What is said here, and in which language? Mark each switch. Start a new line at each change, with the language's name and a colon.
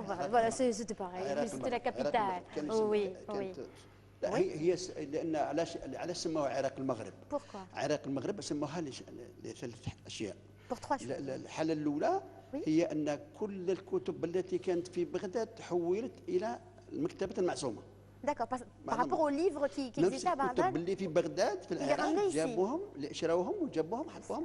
French: Voilà, c'était pareil, c'était la capitale. Oui, oui.
Arabic: لا هي لان علاش سموها عراق المغرب؟ عراق المغرب سموها لثلاث اشياء. الحاله الاولى هي ان كل الكتب التي كانت في بغداد تحولت الى المكتبه المعصومه.
French: D'accord, par rapport aux livres qui existaient à Bagdad.
Arabic: الكتب اللي في بغداد في العراق جابوهم شراوهم وجابوهم حطوهم.